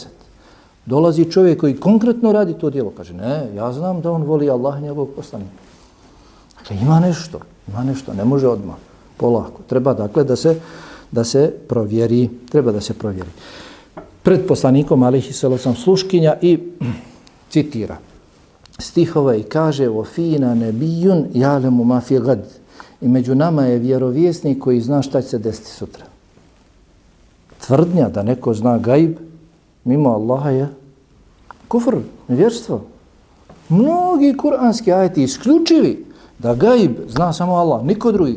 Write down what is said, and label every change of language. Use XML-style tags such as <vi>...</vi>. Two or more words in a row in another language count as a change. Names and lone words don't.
<bs>Dolazi čovjek koji konkretno radi to djelo. Kaže ne, ja znam da on voli Allah i njegovog poslanika. Dakle, ima nešto. Ne može odmah. Polako. Treba dakle da se provjeri. Treba da se provjeri. Pred poslanikom</bs> <ar>عليه السلام</ar> <bs>sluškinja i citira stihove i kaže</bs> <ar>وفينا نبي يعلم ما في غد.</ar> <bs>I među nama je vjerovjesnik koji zna šta će se desiti sutra. Tvrdnja da neko zna gajb mimo Allaha je kufr, nevjerstvo. Mnogi kuranski ajeti isključivi da gajb zna samo Allah, niko drugi.</bs>